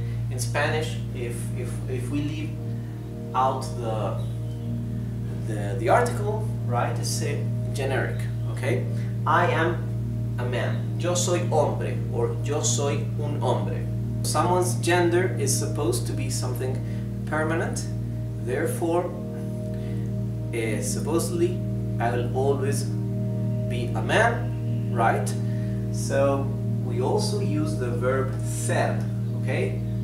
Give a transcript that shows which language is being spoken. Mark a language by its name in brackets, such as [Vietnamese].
[English] In Spanish, if we leave out the article, right, it's a generic, okay? I am a man. [Spanish] Yo soy hombre, or yo soy un hombre. [English] Someone's gender is supposed to be something permanent, therefore, supposedly, I will always be a man, right? So, we also use the verb ser, okay?